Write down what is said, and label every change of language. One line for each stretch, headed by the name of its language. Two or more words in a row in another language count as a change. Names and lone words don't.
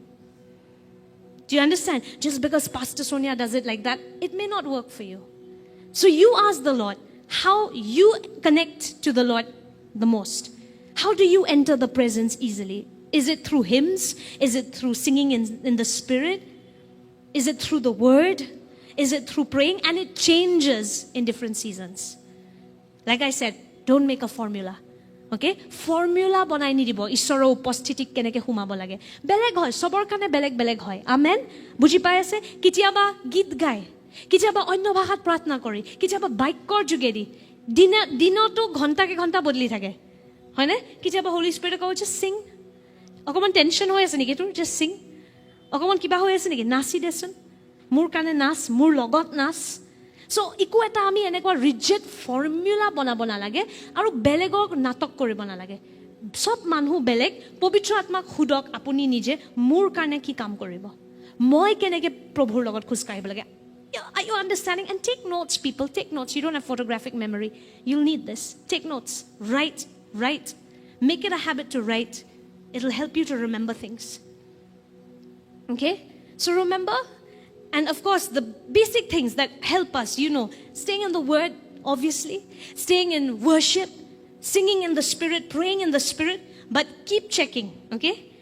English: do you understand just because Pastor Sonia does it like that it may not work for you so you ask the Lord how you connect to the Lord the most how do you enter the presence easily is it through hymns is it through singing in the spirit is it through the word is it through praying and it changes in different seasons like I said don't make a formula okay formula
Assamese: বনাই নিদিব ঈশ্বৰৰ উপস্থিতিত কেনেকৈ সোমাব লাগে বেলেগ হয় সবৰ কাৰণে বেলেগ হয় আমেন বুজি পাই আছে কিতিয়াবা গীত গাই কিতিয়াবা অন্য ভাষাত প্ৰাৰ্থনা কৰি কিতিয়াবা বাইবেলৰ যোগেদি দিনটো ঘণ্টা কে ঘণ্টা বদলি থাকে হয় না কিতিয়াবা Holy Spirit ক
English: just sing
Assamese: অকমান টেনচন হৈ আছে নেকি তু
English: just sing
Assamese: অকমান কিবা হৈ আছে নেকি নাচি দেখুন মোৰ কানে নাচ মোৰ লগত নাচ সো ইকো এটা আমি এনেকুৱা
English: rigid formula
Assamese: বনাব নালাগে আৰু বেলেগক নাটক কৰিব নালাগে সব মানুহ বেলেগ পবিত্ৰ আত্মাক খুদক আপুনি নিজে মোৰ কানে কি কাম কৰিব মই কেনেকে প্ৰভুৰ লগত খুজ কাঢ়িব লাগে
English: are you understanding and take notes people take notes you don't have photographic memory you'll need this take notes write make it a habit to write it'll help you to remember things okay so remember and of course the basic things that help us you know staying in the word obviously staying in worship singing in the spirit praying in the spirit but keep checking okay